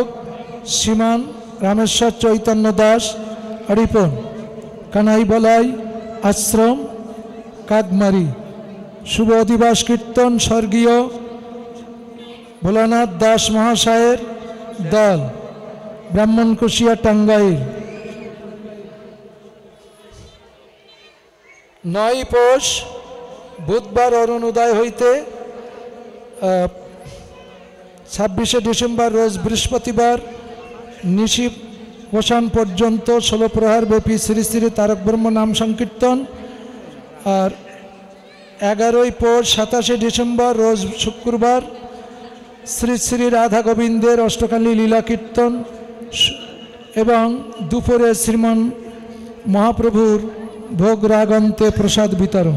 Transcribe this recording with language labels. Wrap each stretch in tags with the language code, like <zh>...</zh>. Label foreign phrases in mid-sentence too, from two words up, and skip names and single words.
<bn>শ্রীমান রামেশ্বর চৈতন্য দাস অরিপন কানাই বলাই আশ্রম কাগমারী শুভ দিবস কীর্তন স্বর্গীয় ভোলানাথ দাস মহাশয়র দল ব্রাহ্মণকুশিয়া টাঙ্গাইল 9 পৌষ বুধবার অরুণোদয় হইতে 26শে ডিসেম্বর রোজ বৃহস্পতিবার নিশি বসান পর্যন্ত 16 প্রহার ব্যাপী শ্রী শ্রী তারক ব্রহ্ম নাম সংকীর্তন। আর 11ই পৌষ 27শে ডিসেম্বর রোজ শুক্রবার শ্রী শ্রী রাধা গোবিন্দের অষ্টকালী লীলা কীর্তন এবং দুপুরে শ্রীমান মহাপ্রভুর ভোগ রাগন্তে প্রসাদ বিতরণ।</bn>